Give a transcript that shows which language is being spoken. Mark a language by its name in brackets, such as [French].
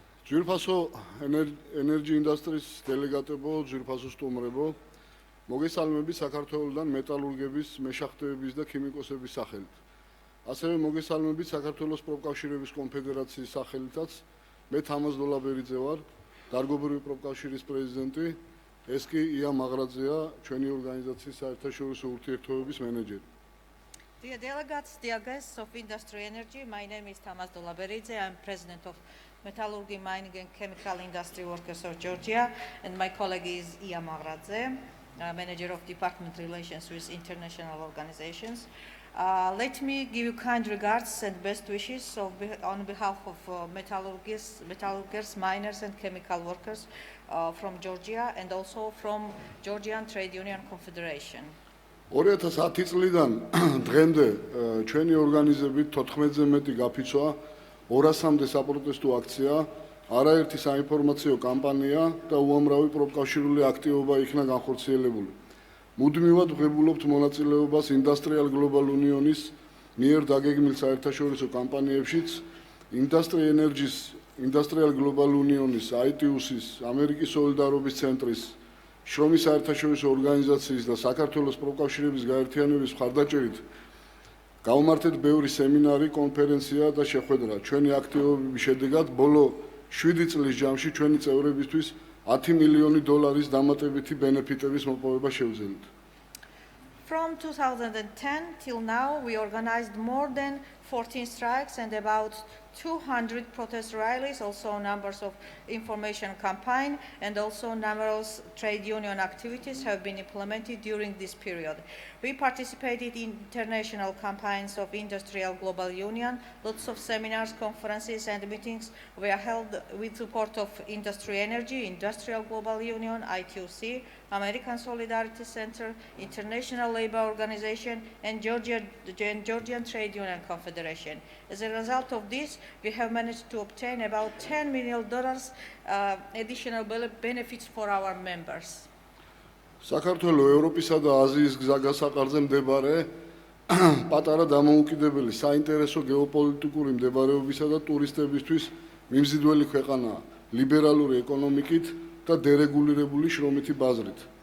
[Georgian] Ძვირფასო ენერგი ინდუსტრიის დელეგატებო, ძვირფასო სტუმრებო, მოგესალმებით საქართველოსთან მეტალურგების, მეშახტეების და ქიმიკოსების სახელით. ასევე მოგესალმებით საქართველოს პროფკავშირების კონფედერაციის სახელითაც. მე თამაზ დოლაბერიძე ვარ, დარგობრივი პროფკავშირის პრეზიდენტი, ეს კი ია მაღრაძეა, ჩვენი ორგანიზაციის საერთაშორისო ურთიერთობების მენეჯერი. [English] Dear delegates, dear guests of Industry Energy, my name is Tamas Dolaberidze. I'm president of Metallurgy, Mining and Chemical Industry Workers of Georgia, and my colleague is Iya Maghradze, manager of Department Relations with International Organizations. Let me give you kind regards and best wishes on behalf of metallurgists, miners and chemical workers from Georgia and also from Georgian Trade Union Confederation. [Georgian] 2010 წლიდან დღემდე ჩვენი ორგანიზებით 14-ზე მეტი გაფიცვა, 200-მდე საპროტესტო აქცია, არაერთი საინფორმაციო კამპანია და უამრავი პროფკავშირული აქტივობა იქნა განხორციელებული. მუდმივად ვღებულობთ მონაწილეობას Industrial Global Unionis მიერ დაგეგმილ საერთაშორისო კამპანიებშიც, Industrial Global Unionis, ITUS-ის, ამერიკის სოლიდარობის ცენტრის, შრომის საერთაშორისო ორგანიზაციის და საქართველოს პროფკავშირების გაერთიანების მხარდაჭერით გავმართეთ ბევრი სემინარი, კონფერენცია და შეხვედრა. ჩვენი აქტივობების შედეგად ბოლო 7 წლის ჯამში ჩვენი წევრებისთვის $10 მილიონი დამატებითი ბენეფიტების მოპოვება შევძელით. [English] From 2010 till now, we organized more than 14 strikes and about 200 protest rallies, also numbers of information campaign, and also numerous trade union activities have been implemented during this period. We participated in international campaigns of Industrial Global Union. Lots of seminars, conferences, and meetings were held with support of Industry Energy, Industrial Global Union, ITUC, American Solidarity Center, International Labour Organization, and Georgian Trade Union Confederation. As a result of this, we have managed to obtain about $10 million additional benefits for our members. [Georgian] საქართველოს ევროპისა და აზიის გზაგასაყარზე მდებარე პატარა დამოუკიდებელი საინტერესო გეოპოლიტიკური მდებარეობისა და ტურისტებისთვის მიმზიდველი ქვეყანაა ლიბერალური ეკონომიკით და დერეგულირებული შრომითი ბაზრით.